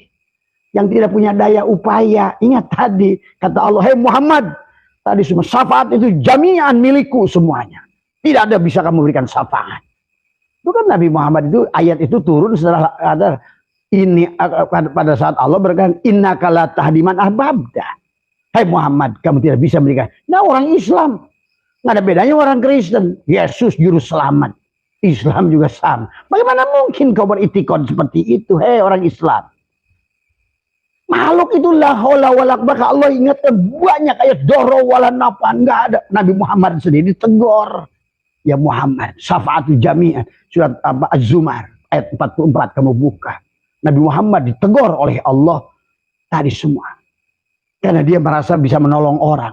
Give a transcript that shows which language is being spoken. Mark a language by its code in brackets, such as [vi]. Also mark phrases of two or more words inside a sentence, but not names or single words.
[id] Yang tidak punya daya upaya. Ingat tadi, kata Allah, hei Muhammad, tadi semua syafaat itu jami'an milikku semuanya. Tidak ada bisa kamu berikan syafaat. Itu kan Nabi Muhammad itu, ayat itu turun setelah ada ini pada saat Allah berkata, [ar] إنك لا تهدي من أحببت. [id] Hai Muhammad, kamu tidak bisa memberikan. Nah, orang Islam nggak ada bedanya orang Kristen. Yesus juru selamat, Islam juga sama. Bagaimana mungkin kau beritikad seperti itu? Hei orang Islam, makhluk itu [ar] لا حول ولا قوة. [id] Allah ingatkan banyak ayat [ar] ضرا ولا نفعا, [id] nggak ada. Nabi Muhammad sendiri tegur, ya Muhammad, [ar] الشفاعة جميعا. [id] Surat Az-Zumar ayat 44 kamu buka. Nabi Muhammad ditegur oleh Allah tadi semua. Karena dia merasa bisa menolong orang.